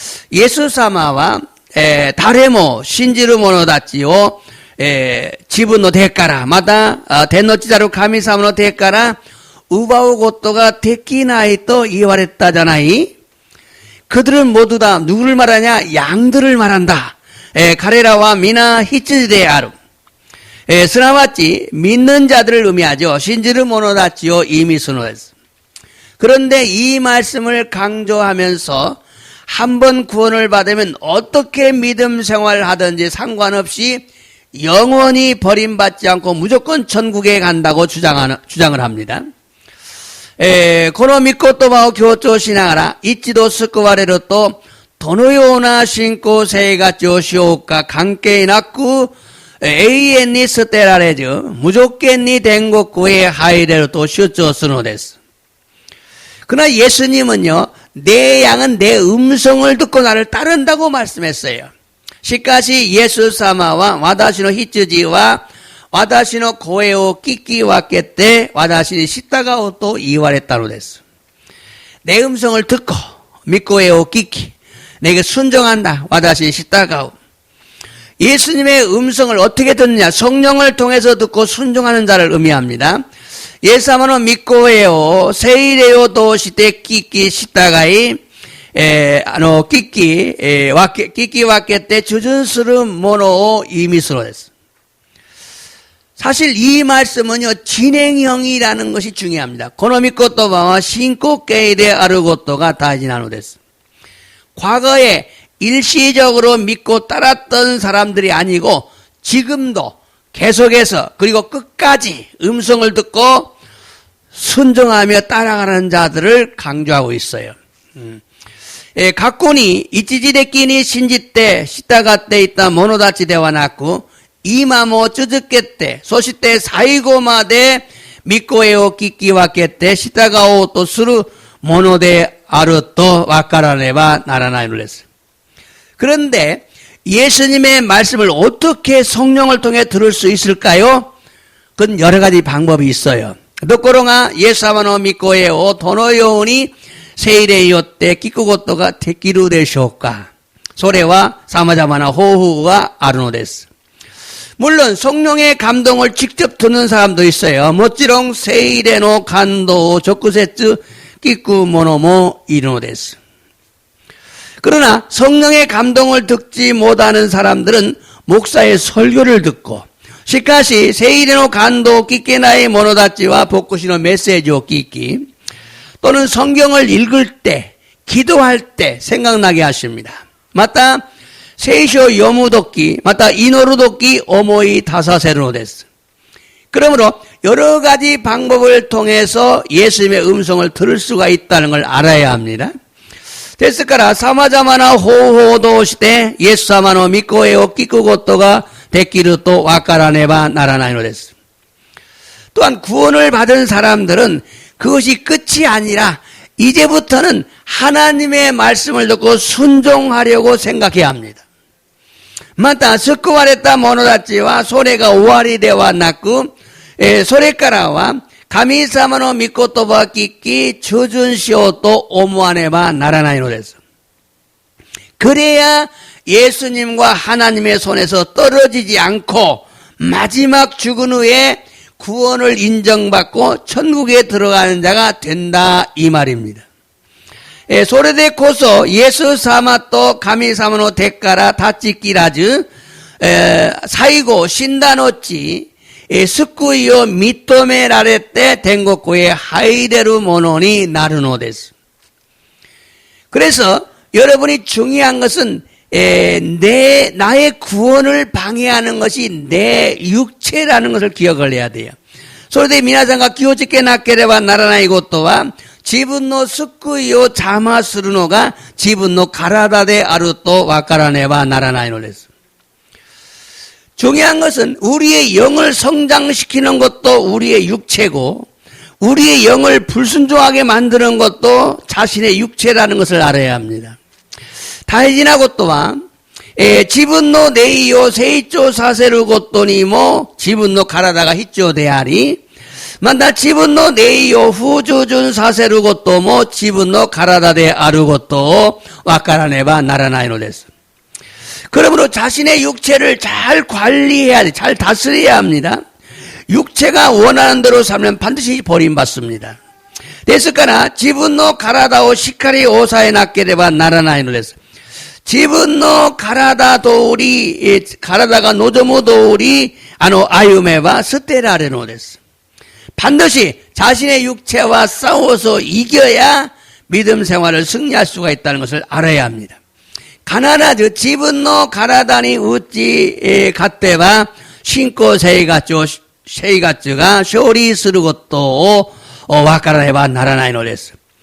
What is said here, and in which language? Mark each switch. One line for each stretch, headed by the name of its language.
Japanese: イエス様は誰も信じる者たちを自分の手からまた天の父なる神様の手から奪うことができないと言われたじゃない?
Korean: 그들은 모두 다 누구를 말하냐? 양들을 말한다.
Japanese: 彼らは皆羊である. すなわち
Korean: 믿는 자들을 의미하죠.
Japanese: 신지를 모노다치요 이미 스노데스.
Korean: 그런데 이 말씀을 강조하면서 한번 구원을 받으면 어떻게 믿음 생활을 하든지 상관없이 영원히 버림받지 않고 무조건 천국에 간다고 주장을 합니다.
Japanese: この御言葉を強調しながら一度救われるとどのような信仰生活をしようか関係なく永遠に捨てられず無条件に天国へ入れると主張するのです.
Korean: 그러나 예수님은요, 내 양은 내 음성을 듣고 나를 따른다고 말씀했어요.
Japanese: しかしイエス様は私の羊は私の声を聞き分けて私に従おうと言われたのです.
Korean: 내 음성을 듣고 믿고의 듣기 내게 순종한다.
Japanese: 私に従う.
Korean: 예수님의 음성을 어떻게 듣느냐? 성령을 통해서 듣고 순종하는 자를 의미합니다.
Japanese: イエス様の御声を聖霊を通して聞き従い、聞き分けて주준するものを意味するのです.
Korean: 사실 이 말씀은요, 진행형이라는 것이 중요합니다.
Japanese: この御言葉は進行形であることが大事なのです.
Korean: 과거에 일시적으로 믿고 따랐던 사람들이 아니고 지금도 계속해서 그리고 끝까지 음성을 듣고 순종하며 따라가는 자들을 강조하고 있어요.
Japanese: 過去に一時的に信じて従っていた者たちではなく今も続けてそして最後まで御声を聞き分けて従おうとするものであると分からねばならないのです.
Korean: 그런데 예수님의 말씀을 어떻게 성령을 통해 들을 수 있을까요? 그건 여러 가지 방법이 있어요.
Japanese: ところがイエス様の御声をどのように聖霊によって聞くことができるでしょうか? それは様々な方法があるのです.
Korean: 물론 성령의 감동을 직접 듣는 사람도 있어요.
Japanese: もちろん聖霊の感動を直接聞く者もいるのです.
Korean: 그러나 성령의 감동을 듣지 못하는 사람들은 목사의 설교를 듣고
Japanese: しかし聖霊の感動を聞けない者たちは牧師のメッセージを聞き
Korean: 또는 성경을 읽을 때 기도할 때 생각나게 하십니다.
Japanese: また聖書を読むときまた祈るとき思い出させるのです.
Korean: 그러므로 여러 가지 방법을 통해서 예수님의 음성을 들을 수가 있다는 걸 알아야 합니다.
Japanese: ですから様々な方法を通してイエス様の御声を聞くことができると分からねばならないのです.
Korean: 또한 구원을 받은 사람들은 그것이 끝이 아니라 이제부터는 하나님의 말씀을 듣고 순종하려고 생각해야 합니다.
Japanese: また救われた者たちはそれが終わりではなくそれからは神様の御言葉を聞き従順しようと思わねばならないのです.
Korean: 그래야 예수님과 하나님의 손에서 떨어지지 않고 마지막 죽은 후에 구원을 인정받고 천국에 들어가는 자가 된다 이 말입니다.
Japanese: それでこそイエス様と神様の手から断ち切らず最後死んだ後救いを認められて天国へ入れるものになるのです.
Korean: 그래서 여러분이 중요한 것은 나의 구원을 방해하는 것이 내 육체라는 것을 기억을 해야 돼요.
Japanese: それで皆さんが気をつけなければならないことは、自分の救いを邪魔するのが自分の体であると分からねばならないのです。
Korean: 중요한 것은 우리의 영을 성장시키는 것도 우리의 육체고 우리의 영을 불순종하게 만드는 것도 자신의 육체라는 것을 알아야 합니다.
Japanese: 大事なことは自分の霊を成長させることにも自分の体が必要であり、また自分の霊を不従順させることも自分の体であることを分からねばならないのです。
Korean: 그러므로 자신의 육체를 잘 관리해야 돼. 잘 다스려야 합니다. 육체가 원하는 대로 살면 반드시 버림받습니다.
Japanese: ですから自分の体をしっかり抑えなければならないのです。自分の体通り、体が望む通り歩めば捨てられるのです。
Korean: 반드시 자신의 육체와 싸워서 이겨야 믿음 생활을 승리할 수가 있다는 것을 알아야 합니다.
Japanese: 必ず自分の体に打ち勝てば信仰生活が勝利することを分からねばならないのです。